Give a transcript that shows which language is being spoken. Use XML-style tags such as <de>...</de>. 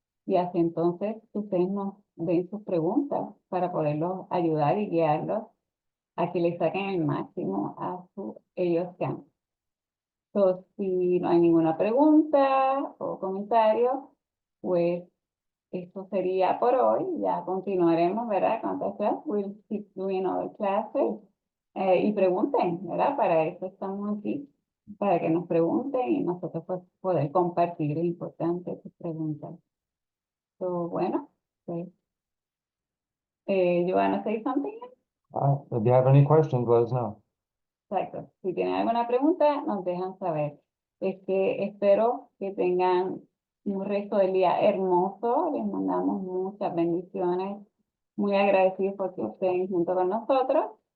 <es>Y así entonces ustedes nos den sus preguntas para poderlos ayudar y guiarlos a que le saquen el máximo a ellos scan. Entonces, si no hay ninguna pregunta o comentario, pues esto sería por hoy. Ya continuaremos, ¿verdad? Con otras clases.</es> <en>We'll keep doing other classes.</en> <es>Y pregunten, ¿verdad? Para eso estamos aquí, para que nos pregunten y nosotros pues, poder compartir. Es importante sus preguntas. So, bueno, pues,</es> <en>you wanna say something? If you have any questions, let us know.</en> <es>Exacto. Si tienen alguna pregunta, nos dejan saber. Es que espero que tengan un resto del día hermoso. Les mandamos muchas bendiciones. Muy agradecidos porque estén junto con nosotros.</es>